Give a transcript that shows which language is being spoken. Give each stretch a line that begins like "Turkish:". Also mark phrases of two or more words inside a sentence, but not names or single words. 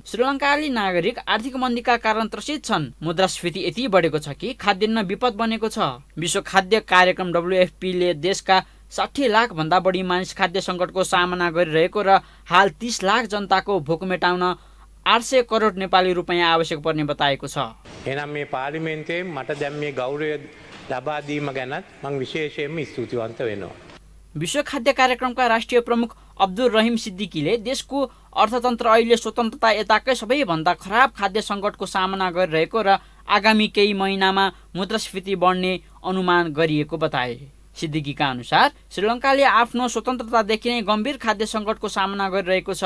Nepali: श्रीलङ्काली नागरिक आर्थिक मन्दीका कारण त्रसित छन्। मुद्रास्फीति यति बढेको छ कि खाद्यान्न विपद बनेको छ। विश्व खाद्य कार्यक्रम WFP ले देशका 60 लाख भन्दा बढी मानिस खाद्य सङ्कटको सामना गरिरहेको र हाल 30 लाख जनताको भोक मेटाउन 800 करोड नेपाली रुपैयाँ आवश्यक पर्ने बताएको छ।
Sinhala: එනම් මේ පාර්ලිමේන්තුවේ මට දැන් මේ ගෞරවය ලබා दीम ගැනත් මම විශේෂයෙන්ම ස්තුතිවන්ත වෙනවා।
Nepali: विश्व खाद्य कार्यक्रमका राष्ट्रिय प्रमुख अब्दुल रहिम सिद्दिकीले देशको अर्थतन्त्र अहिले स्वतन्त्रता यताकै सबैभन्दा खराब खाद्य सङ्कटको सामना गरिरहेको र आगामी केही महिनामा मुद्रास्फीति बढ्ने अनुमान गरिएको बताए। सिद्दिकीका अनुसार श्रीलङ्काले आफ्नो स्वतन्त्रतादेखि नै गम्भीर खाद्य सङ्कटको सामना गरिरहेको छ।